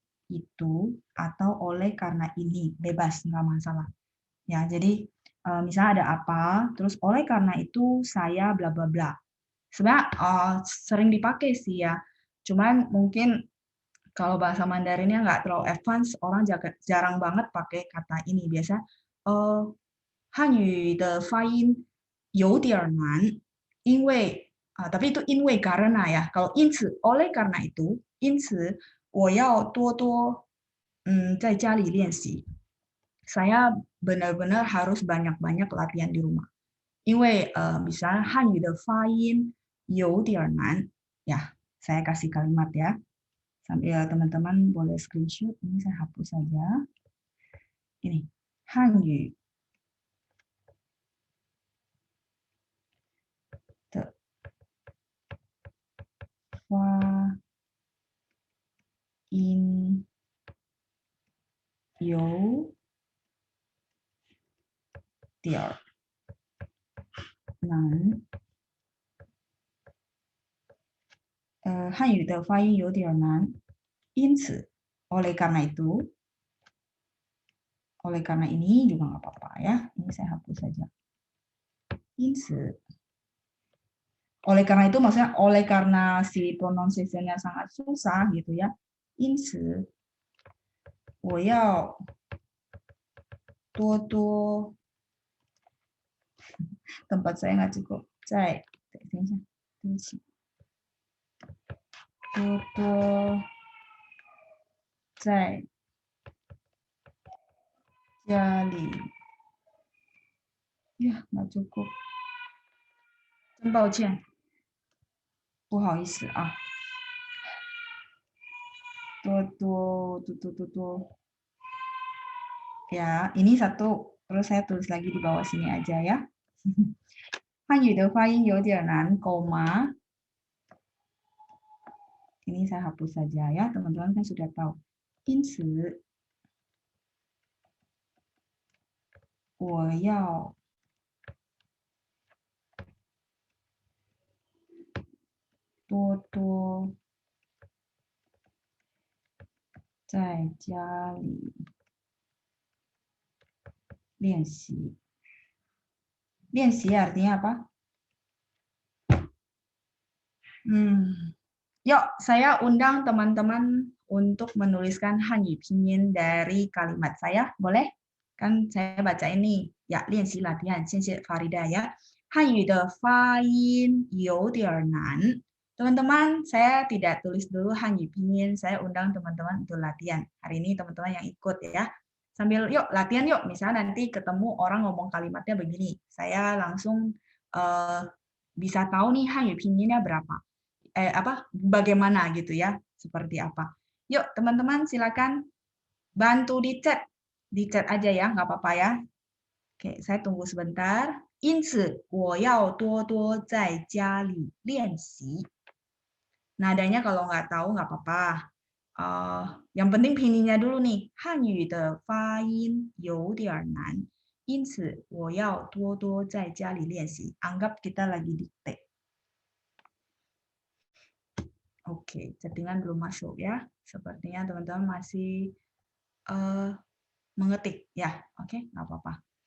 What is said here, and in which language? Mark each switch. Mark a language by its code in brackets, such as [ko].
[id] itu atau oleh karena ini, bebas nggak masalah. Ya, jadi misalnya ada apa, terus oleh karena itu saya bla bla bla. Sebenarnya sering dipakai sih ya. Cuman mungkin kalau bahasa Mandarinnya nggak terlalu advance, orang jarang banget pakai kata ini. Biasa [zh] 汉语的发音有点难，因为 [id] tapi itu [zh] 因为 [id] karena ya. Kalau [zh] 因此 [id] oleh karena itu, [zh] 因此我要多多在家里练习。 [id] saya benar-benar harus banyak-banyak latihan di rumah. [zh] 因为 [id] misalnya [zh] 汉语的发音有点难, [id] ya saya kasih kalimat ya. Sambil teman-teman boleh screenshot, ini saya hapus saja. Ini, [zh] 汉语的发音有点难。汉语的发音有点难，因此 [id] oleh karena itu, oleh karena ini juga nggak apa-apa ya. Ini saya hapus saja. [zh] 因此 [id] oleh karena itu maksudnya oleh karena si pronunciation-nya sangat susah gitu ya. [zh] 因此我要多多 [id] tempat saya nggak cukup. [zh] 等一下，对不起，多多在家里 [id] ya nggak cukup. [zh] 真抱歉，不好意思啊。多。 [id] Ya, ini satu. Terus saya tulis lagi di bawah sini aja ya. [zh] 汉语的发音有点难, [id] koma. Ini saya hapus saja ya, teman-teman kan sudah tahu. [zh] 因此我要多多在家里练习。 [id] 练习 artinya apa? Yuk, saya undang teman-teman untuk menuliskan Hanyu pinyin dari kalimat saya. Boleh? Kan saya baca ini. Ya, 练习 latihan. [zh] 谢谢 [id] Farida ya. [zh] 汉语的发音有点难. [id] Teman-teman, saya tidak tulis dulu Hanyu pinyin. Saya undang teman-teman untuk latihan. Hari ini teman-teman yang ikut ya. Sambil yuk latihan yuk. Misalnya nanti ketemu orang ngomong kalimatnya begini. Saya langsung bisa tahu nih Hanyu pinyinnya berapa. Bagaimana gitu ya, seperti apa. Yuk teman-teman silakan bantu di chat aja ya, nggak apa-apa ya. Oke, saya tunggu sebentar. [zh] 因此我要多多在家里练习. [id] Nadanya kalau nggak tahu nggak apa-apa. Yang penting pinyinya dulu nih. [zh] 汉语的发音有点难，因此我要多多在家里练习. [id] Anggap kita lagi dikte. Oke, chattingan belum masuk ya. Sepertinya teman-teman masih mengetik ya. Oke, nggak apa-apa.